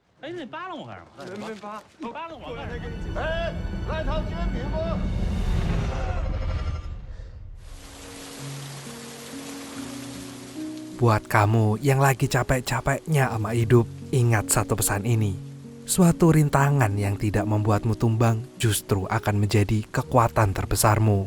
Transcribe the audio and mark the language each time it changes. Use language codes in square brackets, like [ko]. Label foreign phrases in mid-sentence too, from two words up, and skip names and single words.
[zh] 哎，你扒拉我干什么？没发，扒拉我干什么？哎，来套煎饼不？ [id] Buat kamu yang lagi capek-capeknya sama hidup, ingat satu pesan ini. Suatu rintangan yang tidak membuatmu tumbang justru akan menjadi kekuatan terbesarmu.